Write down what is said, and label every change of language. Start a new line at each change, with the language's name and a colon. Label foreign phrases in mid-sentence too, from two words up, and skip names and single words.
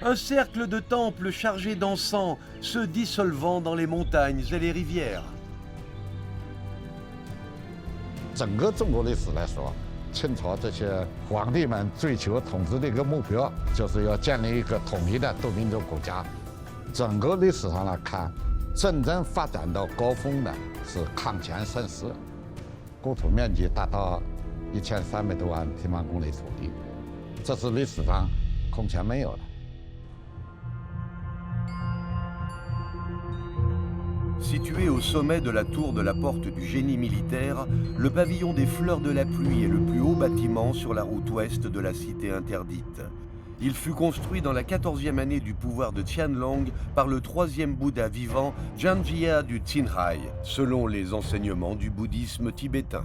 French: Un cercle de temples chargés d'encens se dissolvant dans les montagnes et les rivières.
Chinese: 整个中国历史来说，清朝这些皇帝们追求统治的一个目标，就是要建立一个统一的多民族国家。整个历史上来看，真正发展到高峰的是康乾盛世，国土面积达到1300多万平方公里土地，这是历史上空前没有的。
French: Situé au sommet de la tour de la porte du génie militaire, le pavillon des Fleurs de la Pluie est le plus haut bâtiment sur la route ouest de la cité interdite. Il fut construit dans la 14e année du pouvoir de Qianlong par le 3e Bouddha vivant Janjia du Qinghai, selon les enseignements du bouddhisme tibétain.